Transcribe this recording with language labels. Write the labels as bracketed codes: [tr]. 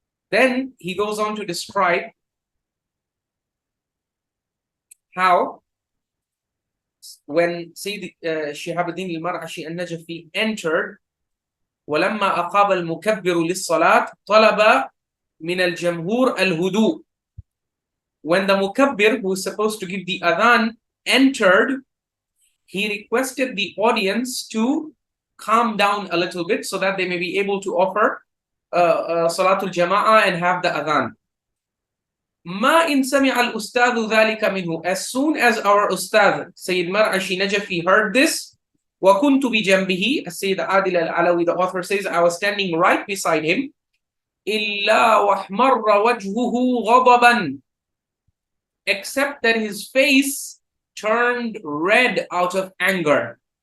[en] Then he goes on to describe how when Sayyid Shihabuddin al-Marashi al-Najafi entered, [ar] وَلَمَّا أَقَابَ الْمُكَبِّرُ لِلصَّلَاةِ طَلَبَ مِنَ الْجَمْهُورِ الْهُدُوءِ. [en] When the mukabbir, who is supposed to give the adhan, entered, he requested the audience to calm down a little bit so that they may be able to offer Salatul Jama'ah and have the adhan. [ar] ما إن سمع الأستاذ ذلك منه. [en] As soon as our Ustad, Sayyid Marashi Najafi, heard this, [ar] وَكُنْتُ بِجَنْبِهِ, [en] as Sayyid Adil al-Alawi, the author says, I was standing right beside him, [ar] إِلَّا وَحْمَرَّ وَجْهُهُ غَضَبًا, [en] except that his face turned red out of anger.